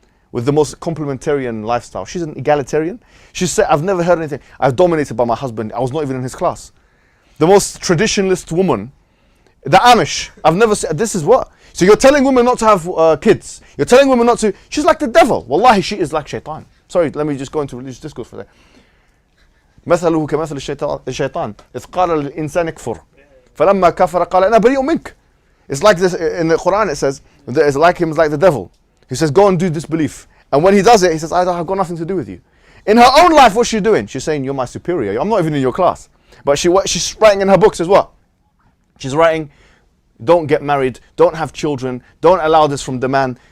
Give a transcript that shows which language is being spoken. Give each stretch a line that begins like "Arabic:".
English: With the most complementarian lifestyle. She's an egalitarian. She said, I've never heard anything. I was dominated by my husband. I was not even in his class. The most traditionalist woman, the Amish. I've never said, this is what? So you're telling women not to have kids. You're telling women not to, she's like the devil. Wallahi, she is like shaitan. Sorry, let me just go into religious discourse for that.
Arabic: مثله كمثل الشيطان إذ قال للإنسان اكفر فلما كفر قال أنا بريء منك.
English: It's like this in the Quran. It says it's like him, like the devil. He says, go and do disbelief. And when he does it, he says, I've got nothing to do with you. In her own life, what's she doing? She's saying, you're my superior. I'm not even in your class. But she's writing in her books as well. She's writing, don't get married, don't have children, don't allow this from the man.